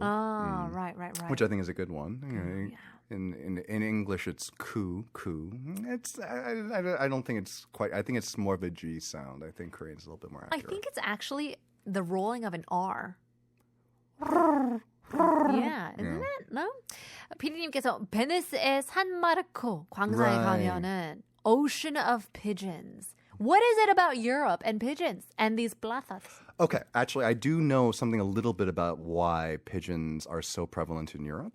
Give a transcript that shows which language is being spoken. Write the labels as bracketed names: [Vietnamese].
[English] Oh, right. Which I think is a good one. In English, it's coo. It's I don't think it's quite. I think it's more of a G sound. I think Korean's a little bit more accurate. I think it's actually the rolling of an R. Yeah, isn't it? No? [Korean] 피디님께서 베니스의 산마르코 광사에 가면은 [English] ocean of pigeons. What is it about Europe and pigeons and these plazas? Okay, actually, I do know something a little bit about why pigeons are so prevalent in Europe.